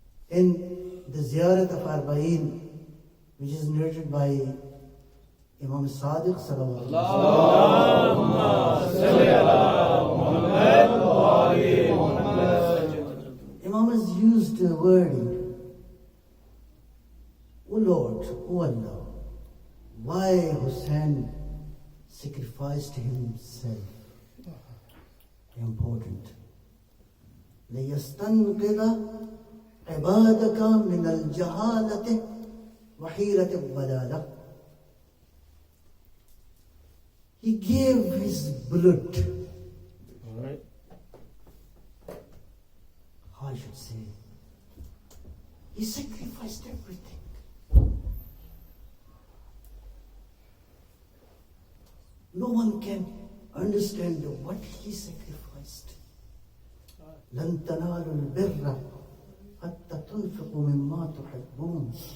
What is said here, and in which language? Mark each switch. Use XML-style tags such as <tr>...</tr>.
<en>In the Ziyarat of Arba'in, which is narrated by Imam Sadiq sallallahu alaihi wasallam, Imam has used the wording, O Lord, O Allah, why Hussein sacrificed himself? Important.</en> <ar>لِيَسْتَنْقِذَ عبادك من الجهالة وحيرة الضلالة.</ar> <en>He gave his blood. Right. How I should say? He sacrificed everything. No one can understand what he sacrificed.</en> <ar>لن تنالوا البر حتى تنفقوا مما تحبون.</ar>